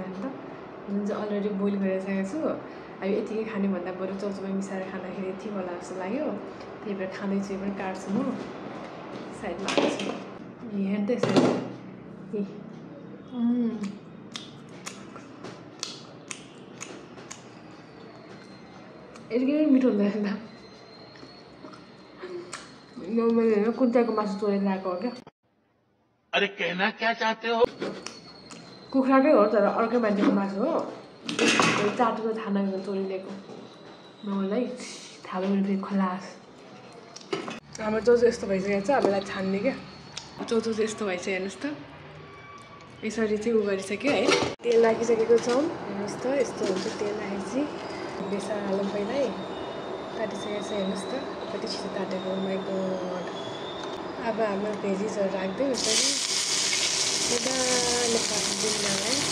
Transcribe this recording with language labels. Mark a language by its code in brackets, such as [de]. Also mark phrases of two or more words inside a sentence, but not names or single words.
[ne] नि त जुन चाहिँ [en] already boil [ne] गरेर राखेको छु अब यतिकै खाने भन्दा बरु चौचौमा मिसाएर खाँदाखेरि ठिक होला जस्तो लाग्यो त्यही भएर खाँदैछु यो पनि काट्छु म साइडमा हाल्छु हेर्नु त यसरी यतिकै मिठो हुँदैन त यो मैले होइन कुन्ताको मासु चोरेर ल्याएको हो क्या [hi] अरे कहना क्या चाहते हो [ne] कुखुराकै हो तर अर्कै मान्छेको मासु हो चाटुको थाहा नगरेर चोरिदिएको मलाई थाहा भयो फेरि खलास हाम्रो चौचौ यस्तो भइसकेको छ अब यसलाई छान्ने क्या चौचौ चाहिँ यस्तो भइसक्यो हेर्नुहोस् त यसरी चाहिँ उ गरिसक्यो है तेल राखिसकेको छौँ हेर्नुहोस् त यस्तो हुन्छ तेल राखेपछि बेसार हालौँ पहिल्यै काटिसकेको छ हेर्नुहोस् त कति छिटो काटेको [en] my god [ne] अब हाम्रो भेजिसहरू राख्दै यसरी मजाले काटिदिउँ है